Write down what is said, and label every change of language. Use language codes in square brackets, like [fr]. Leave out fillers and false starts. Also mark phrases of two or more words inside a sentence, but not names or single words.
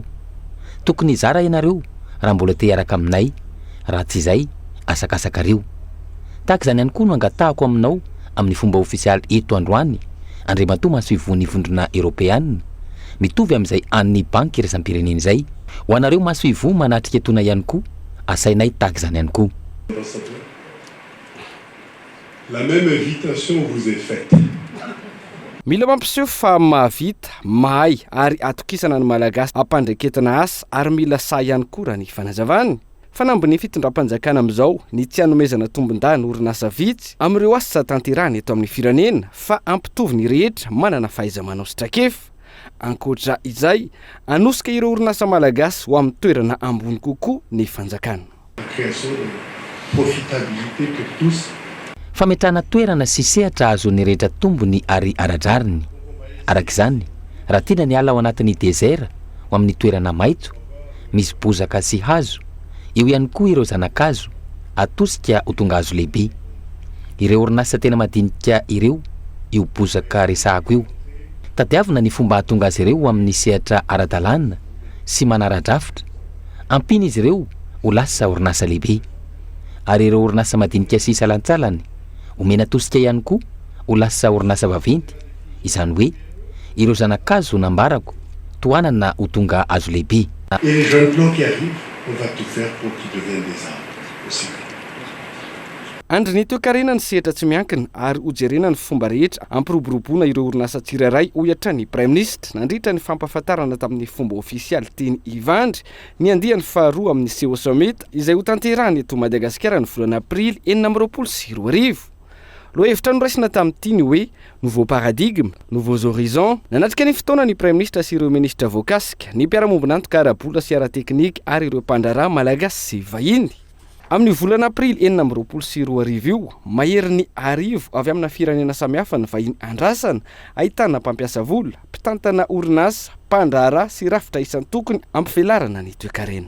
[mg] Tokony zara ianareo raha mbola te hiaraka aminay, raha tsy izay asakasakareo. Tahaka izany ihany koa no angatahako aminao amin'ny fomba ofisialy eto androany Andriamatoa Masoivo ny vondrona Europeanina mitovy amin'izay an'ny banky iraisam-pirenena izay. Ho anareo Masoivo manatrika etona ihany koa asainay tahaka izany ihany koa. [fr] La même invitation vous est faite. [mg] Mila mampiseho fa mahavita, mahay ary atokisana ny malagasy ampandraketana asa ary mila sa ihany koa raha ny fanazavany. Fanambiny fitondram-panjakana amin'izao ny tsy hanomezana tombon-dany orinasa vitsy amin'ireo asa tanterahana eto amin'ny firenena fa ampitovy ny rehetra manana fahaiza-manao sy trakefa. Ankoatra izay, anosika ireo orinasa malagasy ho amin'ny toerana ambony kokoa ny fanjakana. [fr] Création de profitabilité pour tous. [mg] Fametrahana toerana sy sehatra azon'ny rehetra tombony ary aradrariny. Araka izany, raha tiana ny ala ao anatin'ny dezera ho amin'ny toerana maitso, misy bozaka sy hazo, eo ihany koa ireo zanakazo, atosika ho tonga hazo lehibe. Ireo orinasa tena madinika ireo, io bozaka resahako io. Tadiavina ny fomba hahatonga azy ireo amin'ny sehatra ara-dalàna sy manara-drafitra. Ampina izy ireo ho lasa orinasa lehibe. Ary ireo orinasa madinika sy salantsalany omena tosika ihany koa ho lasa orinasa vaventy. Izany hoe ireo zanakazo nambarako toanana ho tonga hazo lehibe. [fr] Et les jeunes plants qui arrivent, on va tout faire pour qu'ils deviennent des arbres aussi. [mg] Andry ny toe-karena ny sehatra tsy miankina ary hojerena ny fomba rehetra ampiroboroboana ireo orinasa tsirairay ohatra ny [fr] prime ministre [mg] nandritra ny fampahafantarana tamin'ny fomba ofisialy teny Ivandry ny andiany faharoa amin'ny CEO Summit izay ho tanterahany eto Madagasikara ny volana Aprily 2024. Lohahevitra noraisina tamin'ity ny hoe [fr] nouveau paradigme, nouveaux horizons. [mg] Nanatrika ny fotoana ny [fr] prime ministre [mg] sy ireo ministra voakasika, ny mpiara-mombonantoka ara-bola sy ara-teknika ary ireo mpandraraha malagasy sy vahiny. Amin'ny volana Aprily 2024 io, mahery ny arivo avy amina firenena samihafa ny vahiny andrasana, ahitana mpampiasa vola, mpitantana orinasa, mpandraraha sy rafitra isan-tokony ampivelarana ny toe-karena.